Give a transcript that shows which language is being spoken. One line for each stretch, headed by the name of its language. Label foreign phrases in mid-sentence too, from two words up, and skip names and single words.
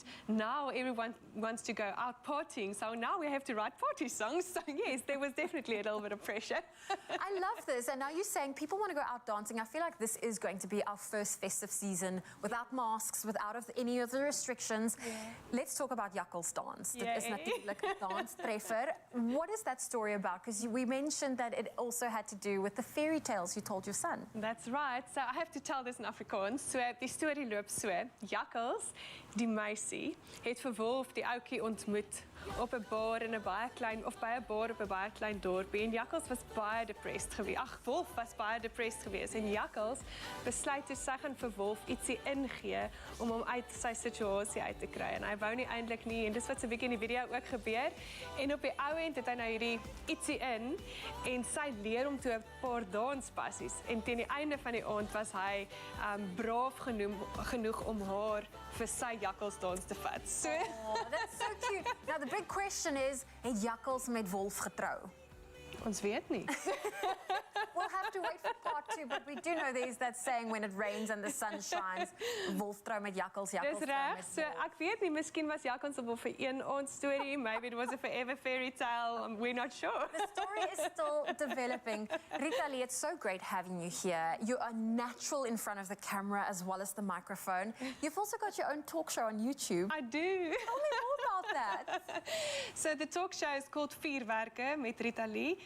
English: Now everyone wants to go out partying, so now we have to write party songs. So yes, there was definitely a little bit of pressure. I love this. And now you're saying people want to go out dancing. I feel like this is going to be our first festive season without masks, without any of the restrictions. Yeah. Let's talk about Jakkals Dance.
Afrikaans: Dit is natuurlijk danstreffer.
English: What is that story about? Because we mentioned that it also had to do with the fairy tales you told your son. That's right. So I have to tell this in Afrikaans.
Afrikaans: So die storie loop so. Jakkals, die meisie, het vir Wolf die ouetjie ontmoet op 'n bar in 'n baie klein, of by 'n bar op 'n baie klein dorpie, en Jakkals was baie depressed geweest. Wolf was baie depressed geweest, en Jakkals besluit toe sy gaan vir Wolf ietsie ingee om hom uit sy situasie uit te kry, en hy wou nie eintlik nie, en dis wat so 'n bietjie in die video ook gebeur, en op die ou end het hy nou hierdie ietsie in, en sy leer hom toe 'n paar danspassies, en teen die einde van die aand was hy braaf genoeg om haar vir sy Jakkalsdans te vat. So.
English: Oh, that's so cute. Now the big question is,
Afrikaans: het Jakkals met Wolf getrou? Ons weet nie.
English: We'll have to wait for part 2, but we do know there's that saying, when it rains and the sun shines,
Afrikaans: Wolf trou met Jakkals, Jakkals trou met reg, Wolf. so ek weet nie, miskien was Jakkals op vir een aand storie,
English: maybe it was a forever fairy tale, we're not sure. The story is still developing. Rita Lee, it's so great having you here. You are natural in front of the camera as well as the microphone. You've also got your own talk show on YouTube. I do. Tell me more about that. So the talk show is called Vierwerke met Rita Lee.